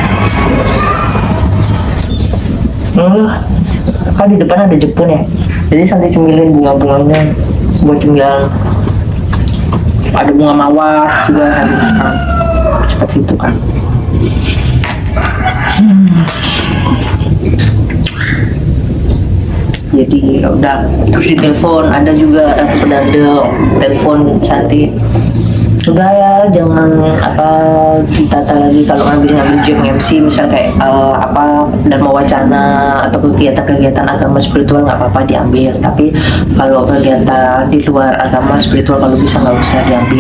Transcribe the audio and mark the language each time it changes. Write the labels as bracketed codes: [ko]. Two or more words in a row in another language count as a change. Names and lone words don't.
[id] Kan di depan ada jepun ya, jadi Santi cemilin bunga-bunganya buat cemilan. Ada bunga mawar juga kan, seperti itu kan. Jadi udah, terus di telepon ada juga pedanda telepon Santi, udah ya jangan ditata lagi kalau ngambil job MC, misal kayak Dharma Wacana atau kegiatan agama spiritual nggak apa-apa diambil, tapi kalau kegiatan di luar agama spiritual kalau bisa nggak usah diambil.